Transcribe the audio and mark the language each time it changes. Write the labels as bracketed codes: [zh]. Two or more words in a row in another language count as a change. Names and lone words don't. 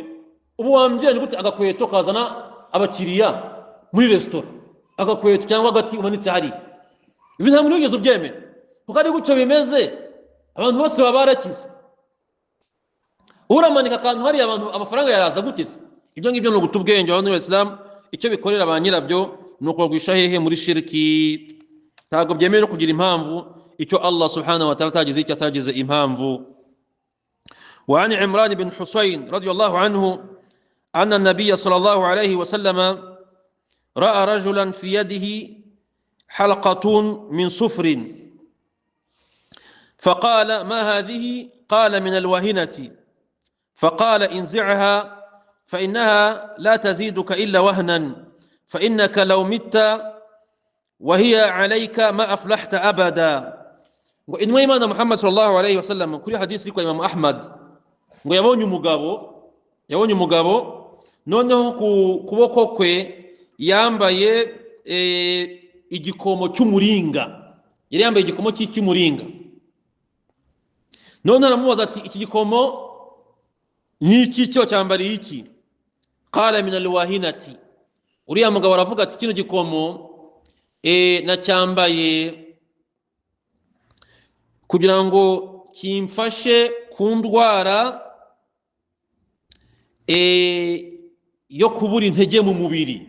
[rw] Ubu wambye ni gute agakweto kazana abakiriya muri resitora, agakweto cyangwa agati umanitse hari, ibi nta muntu wigeze ubyemera, kuko ari gutyo bimeze, abantu bose baba barakize. Uramanika akantu hari abantu amafaranga yaraza guteze. Ibyo ngibyo ni uguta ubwenge bavandimwe b'Abayisilamu. Icyo bikorera ba nyirabyo ni ukubagwisha hehe muri shirki. Ntabwo byemewe kugira impamvu icyo Allah [ar] سبحانه وتعالى [rw] atagize icyo atagize impamvu. [ar] وعن عمران بن حسين رضي الله عنه أن النبي صلى الله عليه وسلم رأى رجلا في يده حلقة من صفر فقال ما هذه؟ قال من الوهنة. فقال انزعها فإنها لا تزيدك إلا وهنا، فإنك لو مت وهي عليك ما أفلحت أبدا. [rw] Ngo intumwa y'Imana Muhammad [ar] صلى الله عليه وسلم [rw] kuri hadisi kwa Imam Ahmad, ngo yabonye umugabo noneho ku kuboko kwe yambaye igikomo cy'umuringa, yari yambaye igikomo cy'umuringa. None aramubaza ati iki gikomo ni iki cyo cyambariye iki? [ar] قال من الواهنة. [rw] Uriya mugabo aravuga ati kino gikomo nacyambaye kugira ngo kimfashe ku ndwara yo kubura intege mu mubiri.